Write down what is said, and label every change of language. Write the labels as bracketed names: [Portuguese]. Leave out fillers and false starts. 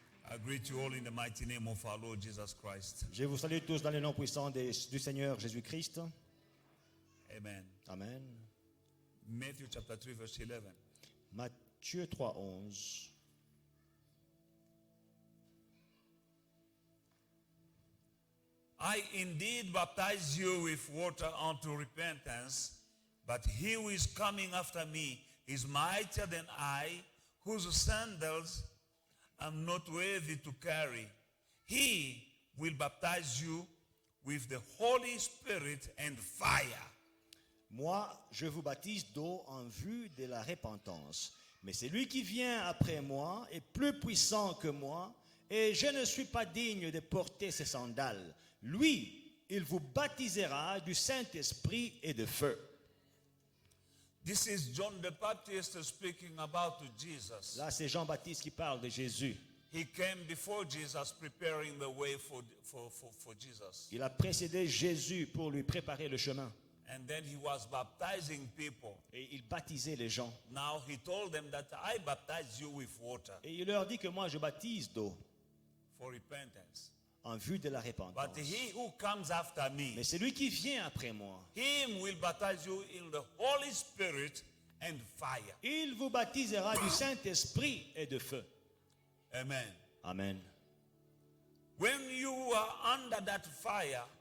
[English] I greet you all in the mighty name of our Lord Jesus Christ. [French] Je vous salue tous dans le nom puissant du Seigneur Jésus-Christ. [English] Amen. [French] Amen. [English] Matthew chapter 3 verse 11. [French] Matthieu 3, 11. [English] I indeed baptize you with water unto repentance, but he who is coming after me is mightier than I, whose sandals I'm not worthy to carry. He will baptize you with the Holy Spirit and fire. [French] Moi, je vous baptise d'eau en vue de la repentance. Mais celui qui vient après moi est plus puissant que moi, et je ne suis pas digne de porter ses sandales. Lui, il vous baptisera du Saint-Esprit et de feu. [English] This is John the Baptist speaking about Jesus. [French] Là, c'est Jean-Baptiste qui parle de Jésus. [English] He came before Jesus preparing the way for Jesus. [French] Il a précédé Jésus pour lui préparer le chemin. [English] And then he was baptizing people. [French] Et il baptisait les gens. [English] Now he told them that I baptize you with water [French] Et il leur dit que moi, je baptise d'eau [English] for repentance. [French] en vue de la repentance. [English] But he who comes after me, [French] Mais celui qui vient après moi, [English] him will baptize you in the Holy Spirit and fire. [French] il vous baptisera du Saint-Esprit et de feu. [English] Amen. [French] Amen. [English] When you are under that fire,